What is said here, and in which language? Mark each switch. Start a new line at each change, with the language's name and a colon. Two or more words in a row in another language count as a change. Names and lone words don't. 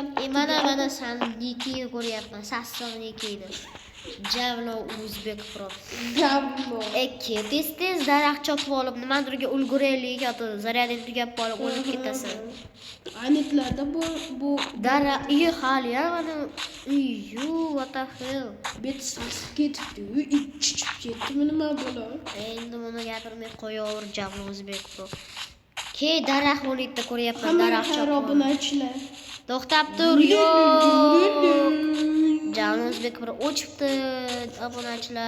Uzbek: Mana san nikini ko'ryapman, sassiq nikini. Javlon O'zbek Pro. Tez daraxt chopib olib, nimadirga ulguraylik yoki zaryading tugab qolib o'lib ketasan. Anitlarda bu daraxt hali mana
English: what the hell?
Uzbek: Bet sasib ketibdi, ichib ketdimi nima bo'ladi? Endi buni gapirmay qo'yaver, Javlon O'zbek Pro. Daraxt bo'libdi, ko'ryapman, daraxt chopib. Obunachilar. To'xtab tur, Javlon O'zbek Pro o'chibdi, obunachilar.